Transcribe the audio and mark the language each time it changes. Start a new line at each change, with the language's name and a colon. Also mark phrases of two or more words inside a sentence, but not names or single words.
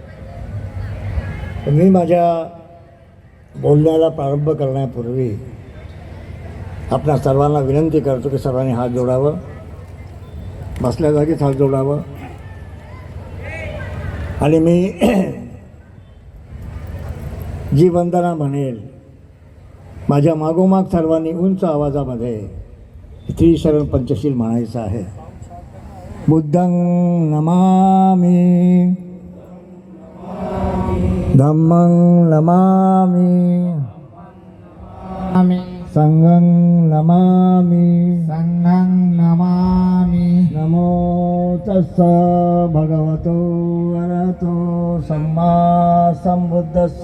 Marathi: मी माझ्या बोलण्याला प्रारंभ करण्यापूर्वी आपल्या सर्वांना विनंती करतो की सर्वांनी हात जोडावं, बसल्या जागीच हात जोडावं. आणि मी जी वंदना म्हणेल माझ्या मागोमाग सर्वांनी उंच आवाजामध्ये त्रिशरण पंचशील म्हणायचं आहे.
Pali: बुद्धं नमामि, धम्मं नमामि, संघं नमामि, नमो तस्स भगवतो अरहतो सम्मा सम्बुद्धस्स.